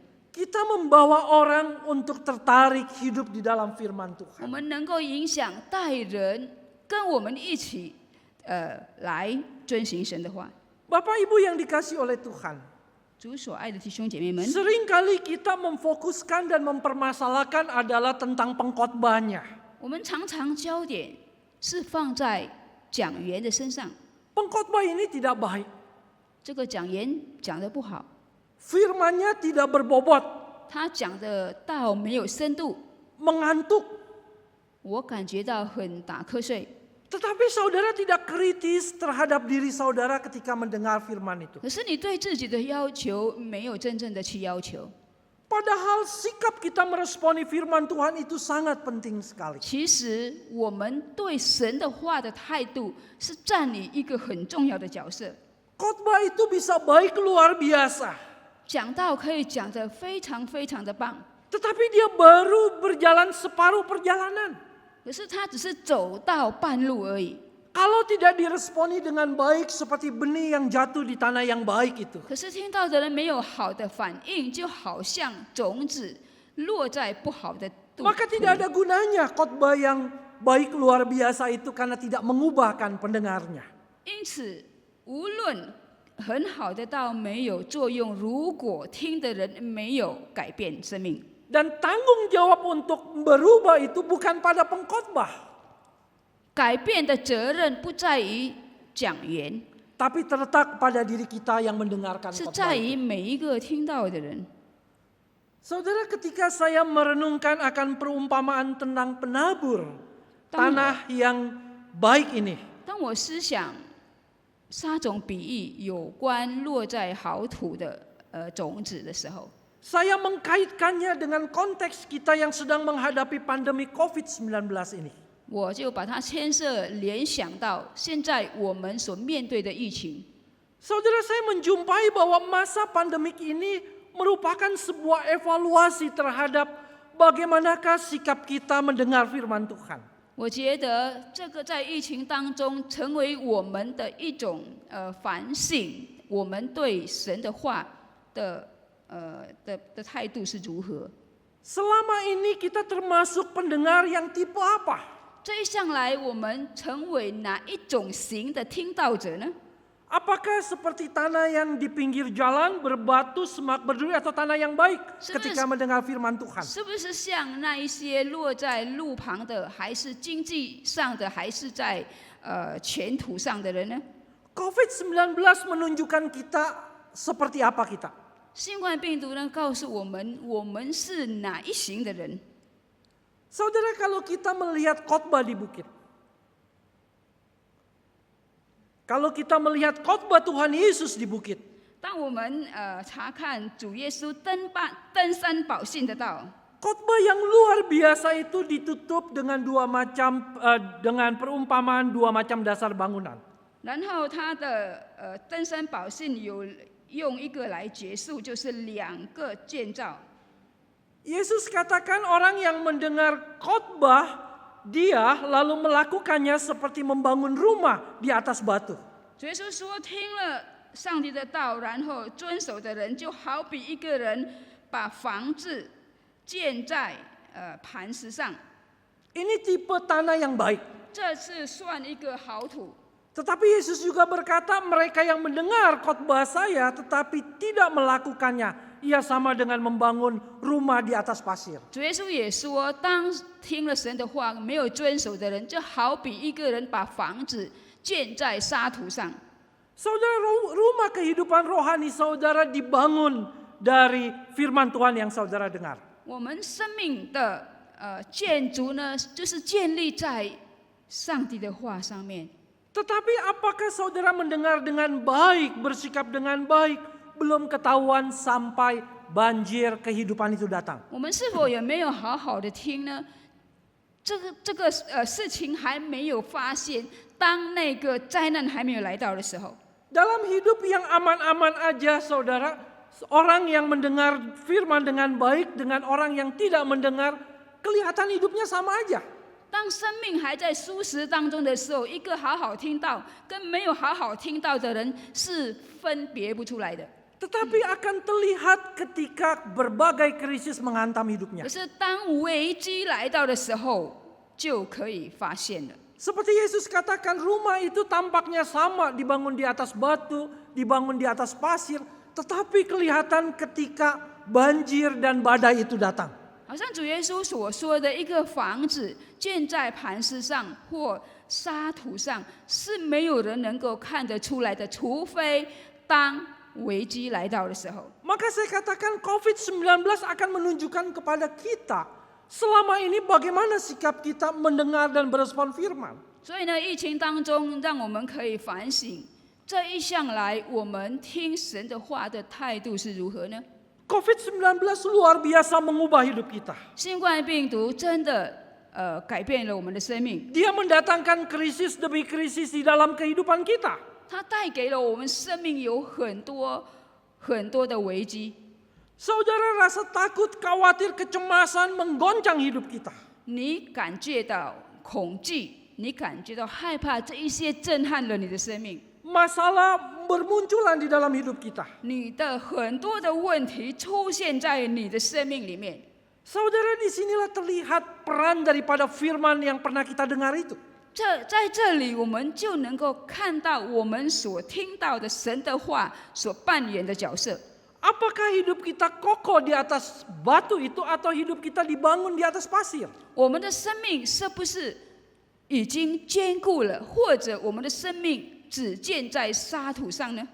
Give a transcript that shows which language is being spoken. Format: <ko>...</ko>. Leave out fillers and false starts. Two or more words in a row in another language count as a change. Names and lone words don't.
<id>Kita membawa orang untuk tertarik hidup di dalam firman</id> <zh>我</zh> <id>Tuhan.</id> <zh>们能够影响带人跟我们一起，来遵行神的话。</zh> <id>Bapak Ibu yang dikasih oleh Tuhan.</id> <zh>主所爱的弟兄姐妹们，</zh> <id>Seringkali kita memfokuskan dan mempermasalahkan adalah tentang pengkhotbahnya.</id> <zh>我们常常焦点是放在讲员的身上，</zh> <id>Pengkhotbah ini tidak baik.</id> <zh>这个讲员讲得不好，</zh> <id>Firmannya tidak berbobot,</id> <zh>他讲的道没有深度，</zh> <id>mengantuk.</id> <zh>我感觉到很打瞌睡。</zh> <id>Tetapi saudara tidak kritis terhadap diri saudara ketika mendengar firman itu.</id> <zh>可是你对自己的要求没有真正的去要求。</zh> <id>Padahal sikap kita meresponi firman Tuhan itu sangat penting sekali.</id> <zh>其实我们对神的话的态度是占领一个很重要的角色。</zh> <id>Khotbah itu bisa baik luar biasa.</id> <zh>讲道可以讲得非常非常的棒，</zh> <id>Tetapi dia baru berjalan separuh perjalanan.</id> <zh>可是他只是走到半路而已。</zh> <id>Kalau tidak diresponi dengan baik seperti benih yang jatuh di tanah yang baik itu.</id> <zh>可是听到的人没有好的反应，就好像种子落在不好的土。</zh> <id>Maka tidak ada gunanya khotbah yang baik luar biasa itu karena tidak mengubahkan pendengarnya.</id> <zh>因此，无论很好的道没有作用，如果听的人没有改变生命，</zh> <id>Dan tanggung jawab untuk berubah itu bukan pada pengkhotbah,</id> <zh>改变的责任不在于讲员，</zh> <id>tapi terletak pada diri kita yang mendengarkan</id> <zh>是</zh> <id>khotbah</id> <zh>在</zh> <id>itu.</id> <zh>于每一个听到的人。</zh> <id>Saudara, ketika saya merenungkan akan perumpamaan tentang penabur tanah yang baik ini,</id> <zh>当我思想撒种比喻有关落在好土的种子的时候，</zh> <id>saya mengkaitkannya dengan konteks kita yang sedang menghadapi pandemi COVID-19 ini.</id> <zh>我就把它牵涉联想到现在我们所面对的疫情。</zh> <id>Saudara, saya menjumpai bahwa masa pandemik ini merupakan sebuah evaluasi terhadap bagaimanakah sikap kita mendengar firman Tuhan.</id> <zh>我觉得这个在疫情当中成为我们的一种反省，我们对神的话的态度是如何。</zh> <id>Selama ini kita termasuk pendengar yang tipe apa?</id> <zh>这一向来我们成为哪一种型的听到者呢？</zh> <id>Apakah seperti tanah yang di pinggir jalan berbatu semak berduri atau tanah yang baik ketika mendengar firman Tuhan?</id> <zh>是不是像那一些落在路旁的，还是经济上的，还是在前途上的人呢？</zh> <id>COVID-19 menunjukkan kita seperti apa kita.</id> <zh>新冠病毒呢，告诉我们我们是哪一型的人。</zh> <id>Saudara, kalau kita melihat khotbah di bukit, kalau kita melihat khotbah Tuhan Yesus di bukit,</id> <zh>当我们查看主耶稣登山宝训的道，</zh> <id>khotbah yang luar biasa itu ditutup dengan dengan perumpamaan dua macam dasar bangunan.</id> <zh>然后他的登山宝训有用一个来结束，就是两个建造。</zh> <id>Yesus katakan orang yang mendengar khotbah dia lalu melakukannya seperti membangun rumah di atas batu.</id> <zh>主耶稣说：“听了上帝的道，然后遵守的人，就好比一个人把房子建在磐石上。</zh> <id>Ini tipe tanah yang baik.</id> <zh>这是算一个好土。</zh> <id>Tetapi Yesus juga berkata, mereka yang mendengar khotbah saya tetapi tidak melakukannya, ia sama dengan membangun rumah di atas pasir.</id> <zh>主耶稣也说，当听了神的话没有遵守的人，就好比一个人把房子建在沙土上。</zh> <id>Saudara, rumah kehidupan rohani saudara dibangun dari firman Tuhan yang saudara dengar.</id> <zh>我们生命的建筑呢，就是建立在上帝的话上面。</zh> <id>Tetapi apakah saudara mendengar dengan baik, bersikap dengan baik, belum ketahuan sampai banjir kehidupan itu datang?</id> <zh>我们是否也没有好好的听呢？这个事情还没有发现，当那个灾难还没有来到的时候。</zh> <id>Dalam hidup yang aman-aman aja saudara, orang yang mendengar firman dengan baik dengan orang yang tidak mendengar, kelihatan hidupnya sama aja.</id> <zh>当生命还在舒适当中的时候，一个好好听到跟没有好好听到的人是分别不出来的。</zh> <id>Tetapi akan terlihat ketika berbagai krisis menghantam hidupnya.</id> <zh>可是当危机来到的时候，就可以发现了。</zh> <id>Seperti Yesus katakan, rumah itu tampaknya sama dibangun di atas batu, dibangun di atas pasir, tetapi kelihatan ketika banjir dan badai itu datang.</id> <zh>好像主耶稣所说的，一个房子建在磐石上或沙土上，是没有人能够看得出来的，除非当危机来到的时候。</zh> <id>Maka saya katakan COVID-19 akan menunjukkan kepada kita selama ini bagaimana sikap kita mendengar dan berespon firman.</id> <zh>所以呢，疫情当中，让我们可以反省，这一向来我们听神的话的态度是如何呢？</zh> <id>COVID-19 luar biasa mengubah hidup kita.</id> <zh>新冠病毒真的改变了我们的生命，</zh> <id>Dia mendatangkan krisis demi krisis di dalam kehidupan kita.</id> <zh>它带给了我们生命有很多的危机。</zh> <id>Saudara rasa takut, khawatir, kecemasan menggoncang hidup kita.</id> <zh>你感觉到恐惧，你感觉到害怕，这一些震撼了你的生命。</zh> <id>Masalah bermunculan di dalam hidup kita.</id> <zh>你的很多的问题出现在你的生命里面。</zh> <id>Saudara, disinilah terlihat peran daripada firman yang pernah kita dengar itu.</id> <zh>在这里，我们就能够看到我们所听到的神的话所扮演的角色。</zh> <id>Apakah hidup kita kokoh di atas batu itu atau hidup kita dibangun di atas pasir?</id> <zh>我们的生命是不是已经坚固了，或者我们的生命只建在沙土上呢？</zh>